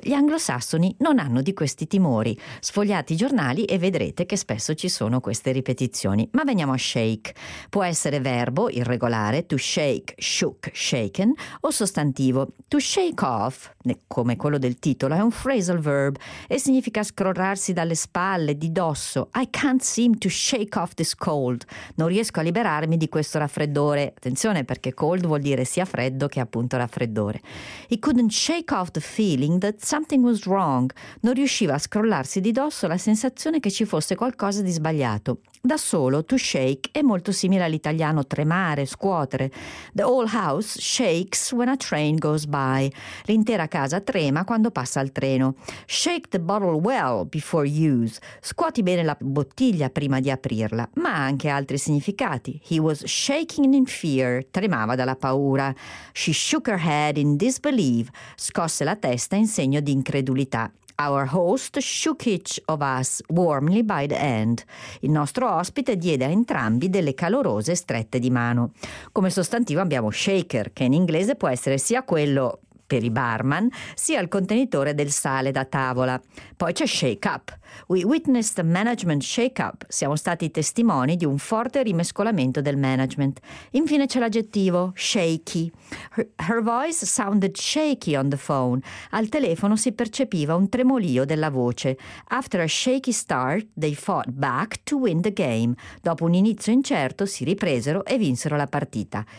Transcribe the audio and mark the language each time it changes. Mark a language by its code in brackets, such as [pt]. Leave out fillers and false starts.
[it] Gli anglosassoni non hanno di questi timori. Sfogliate i giornali e vedrete che spesso ci sono queste ripetizioni. Ma veniamo a shake. Può essere verbo irregolare, to shake, shook, shaken, o sostantivo. To shake off, come quello del titolo, è un phrasal verb e significa scrollarsi dalle spalle, di dosso. [en] I can't seem to shake off this cold. [it] Non riesco a liberarmi di questo raffreddore. Attenzione, perché cold vuol dire sia freddo che appunto raffreddore. [en] He couldn't shake off the feeling that something was wrong. [it] Non riusciva a scrollarsi di dosso la sensazione che ci fosse qualcosa di sbagliato. Da solo, to shake è molto simile all'italiano tremare, scuotere. [en] The whole house shakes when a train goes by. [it] L'intera casa trema quando passa il treno. [en] Shake the bottle well before use. [it] Scuoti bene la bottiglia prima di aprirla. Ma ha anche altri significati. [en] He was shaking in fear. [it] Tremava dalla paura. [en] She shook her head in disbelief. [it] Scosse la testa in segno di incredulità. [en] Our host shook each of us warmly by the hand. [it] Il nostro ospite diede a entrambi delle calorose strette di mano. Come sostantivo abbiamo shaker, che in inglese può essere sia quello per i barman, sia il contenitore del sale da tavola. Poi c'è shake up. [en] We witnessed a management shake up. [it] Siamo stati testimoni di un forte rimescolamento del management. Infine c'è l'aggettivo shaky. [en] Her voice sounded shaky on the phone. [it] Al telefono si percepiva un tremolio della voce. [en] After a shaky start, they fought back to win the game. [it] Dopo un inizio incerto, si ripresero e vinsero la partita.